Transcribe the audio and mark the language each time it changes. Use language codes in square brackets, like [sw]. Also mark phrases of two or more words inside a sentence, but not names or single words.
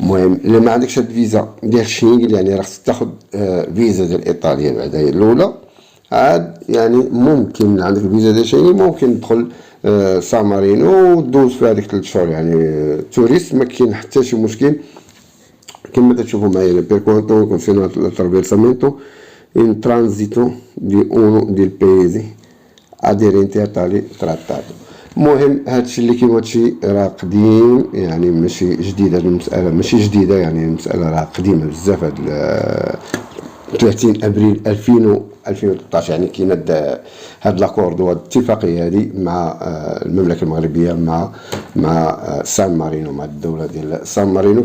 [ar] المهم الا ما عندكش هاد الفيزا ديال شينغن يعني راه خصك تاخد فيزا ديال ايطاليا بعدا هي الاولى، عاد يعني ممكن عندك الفيزا ديال شينغن ممكن تدخل سان مارينو ودوز في هذيك 3 شهور يعني توريست، ما كاين حتى شي مشكل. كما تشوفوا معايا [it] per quanto concerne l'attraversamento in transito di uno dei paesi aderenti a tale trattato. [ar] المهم هادشي اللي كاين هادشي راه قديم يعني ماشي جديد، هاد المسألة ماشي جديدة يعني المسألة راه قديمة بزاف. هاد 30 ابريل 2013 يعني كاين هاد لاكورد وهاد الاتفاقيه هادي مع المملكه المغربيه مع سان مارينو، مع الدوله ديال سان مارينو.